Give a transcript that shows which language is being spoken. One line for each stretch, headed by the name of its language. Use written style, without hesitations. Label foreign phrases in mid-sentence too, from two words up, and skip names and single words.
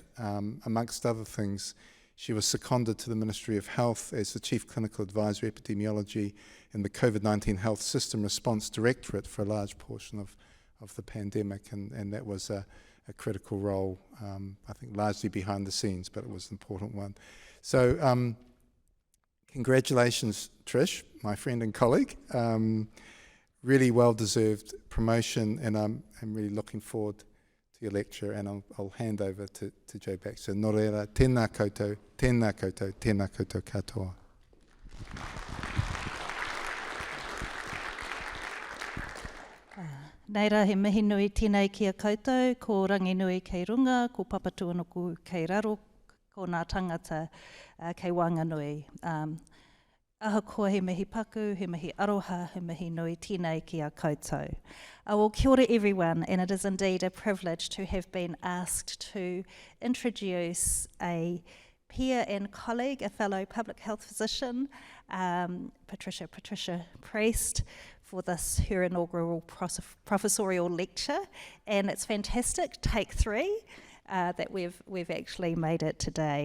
English: Amongst other things, she was seconded to the Ministry of Health as the Chief Clinical Advisor Epidemiology in the COVID-19 Health System Response Directorate for a large portion of the pandemic, and that was a critical role, I think largely behind the scenes, but it was an important one. So congratulations, Trish, my friend and colleague. Really well-deserved promotion, and I'm really looking forward to your lecture, and I'll hand over to Joe Baxter.
Māori: Nō reira, tēnā koutou, tēnā koutou, tēnā koutou katoa. Nei rā, he mihi nui tēnei ki a koutou, ko rangi nui kei runga, ko papatuanuku kei raro, ko ngā tangata kei Wanganui. Ahakoa he mihi paku, he mihi aroha, he mihi nui tēnei ki a koutou.
English: Well,
Māori: kia ora
English: everyone, and it is indeed a privilege to have been asked to introduce a peer and colleague, a fellow public health physician, Patricia Priest, for this, her inaugural professorial lecture, and it's fantastic, take 3, that we've actually made it today.